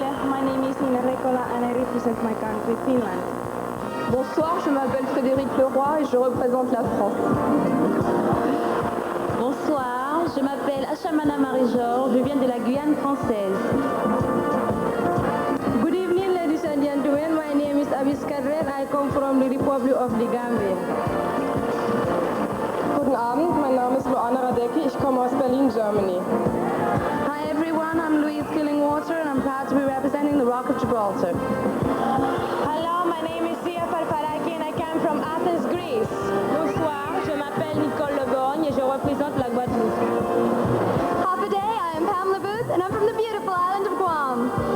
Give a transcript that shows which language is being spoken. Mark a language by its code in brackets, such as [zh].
[en] My name is Nina Rekola and I represent my country, Finland. [fr] Bonsoir, je m'appelle Frédéric Leroy et je représente la France. Bonsoir. Je m'appelle Achamana Marie-Georges. Je viens de la Guyane française. [en] Good evening, ladies and gentlemen. My name is Abis Kadret. I come from the Republic of the Gambia. [de] Guten Abend, mein Name ist Luana Radecki. Ich komme aus Berlin, Germany. [en] Hi everyone, I'm Louise Killingwater and I'm proud to be representing the Rock of Gibraltar. Hello, my name is Sia Farfaraki and I come from Athens, Greece. [fr] Bonsoir. Je m'appelle Nicole Leborgne et je représente la Guadeloupe. [en] Half a day. I am Pamela Booth and I'm from the beautiful island of Guam.